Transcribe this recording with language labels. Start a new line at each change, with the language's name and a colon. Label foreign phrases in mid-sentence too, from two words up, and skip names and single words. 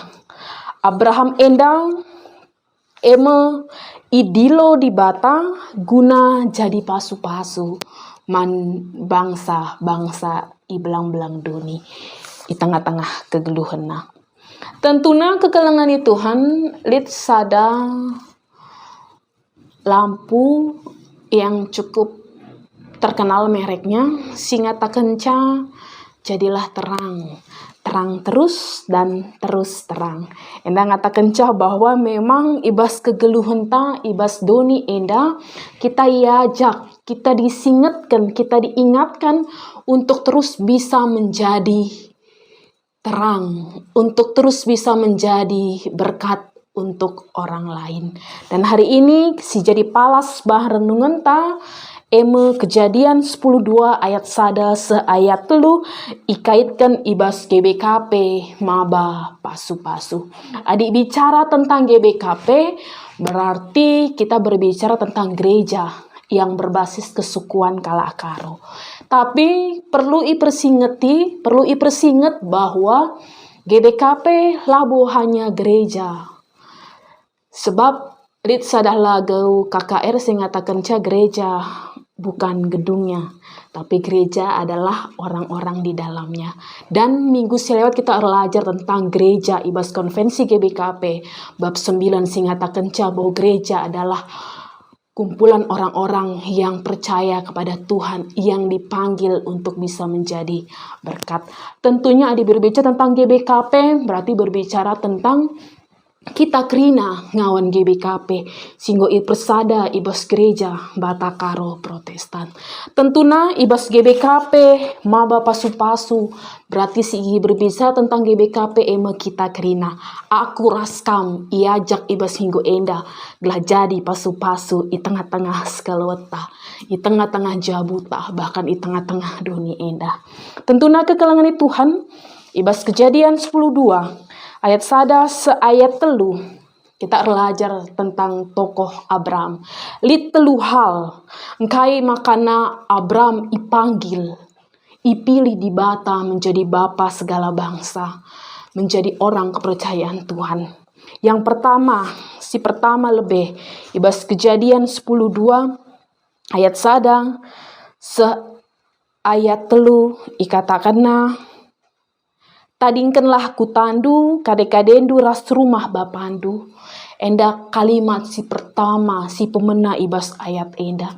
Batak Karo: Abraham enda eme idilo di bata guna jadi pasu-pasu man bangsa-bangsa ibelang-belang duni di tengah-tengah kegeluhan na. Tentuna kekelangan Tuhan lit sada lampu
Indonesian: yang cukup terkenal mereknya,
Batak Karo: singata kenca,
Indonesian: jadilah terang. Terang terus dan terus terang.
Batak Karo: Enda ngata kenca
Indonesian: bahwa memang
Batak Karo: ibas kegeluhan ta, ibas doni enda,
Indonesian: kita iajak, kita disingatkan, kita diingatkan untuk terus bisa menjadi terang, untuk terus bisa menjadi berkat untuk orang lain. Dan hari ini
Batak Karo: si jadi palas bah renungan ta, eme Kejadian 10:2 ayat sada seayat telu ikaitkan ibas GBKP maba pasu-pasu.
Indonesian: Adik bicara tentang GBKP berarti kita berbicara tentang gereja yang berbasis kesukuan Kalakaro. Tapi perlu ipersinget bahwa GBKP labo hanya gereja. Sebab
Batak Karo: lit sadah
Indonesian: lagu KKR singatakan gereja bukan gedungnya, tapi gereja adalah orang-orang di dalamnya. Dan minggu selewat kita belajar tentang gereja ibas konvensi GBKP bab 9 singatakan bahwa gereja adalah kumpulan orang-orang yang percaya kepada Tuhan, yang dipanggil untuk bisa menjadi berkat. Tentunya adik berbicara tentang GBKP, berarti berbicara tentang kita
Batak Karo: kerina ngawan GBKP, singgo persada ibas gereja Batakaro Protestan. Tentuna ibas GBKP maba pasu-pasu,
Indonesian: berarti sigi berbicara tentang GBKP ema kita kerina.
Batak Karo: Aku raskam iajak ibas hinggo enda, gelah jadi pasu-pasu i tengah-tengah sekalweta, i tengah-tengah jabuta, bahkan i tengah-tengah dunia enda. Tentuna kekalangan Tuhan, ibas Kejadian 10:2. Ayat sada seayat telu
Indonesian: kita belajar tentang tokoh Abram.
Batak Karo: Lit telu hal engkai makana Abram ipanggil, ipilih di bata
Indonesian: menjadi bapa segala bangsa, menjadi orang kepercayaan Tuhan. Yang pertama
Batak Karo: lebih ibas Kejadian 10:2 ayat sada seayat telu ikatakanna, tadingkenlah kutandu kade-kadendu ras rumah bapandu. Enda kalimat si pertama si pemena ibas ayat enda.